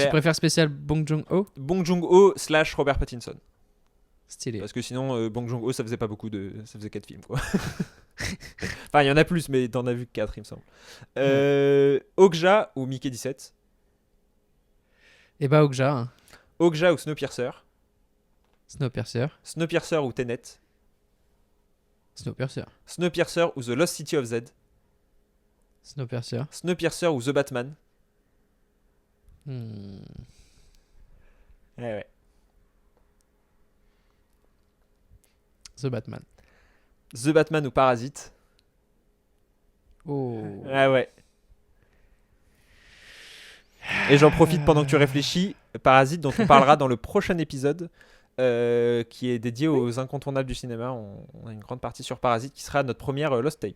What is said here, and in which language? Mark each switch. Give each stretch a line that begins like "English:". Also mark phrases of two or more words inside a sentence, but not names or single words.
French: tu préfères spécial Bong Joon-ho. Bong Joon-ho / Robert Pattinson. Stylé. Parce que sinon, Bong Joon-ho, ça faisait pas beaucoup ça faisait 4 films, quoi. Enfin, il y en a plus, mais t'en as vu que 4, il me semble. Okja ou Mickey 17. Et bah Okja. Hein. Okja ou Snowpiercer. Snowpiercer. Snowpiercer ou Tenet. Snowpiercer. Snowpiercer ou The Lost City of Z. Snowpiercer. Snowpiercer ou The Batman. Ouais. The Batman. The Batman ou Parasite. Oh. Ouais. Et j'en profite pendant que tu réfléchis. Parasite, dont on parlera dans le prochain épisode, qui est dédié aux incontournables du cinéma. On a une grande partie sur Parasite qui sera notre première Lost Tape.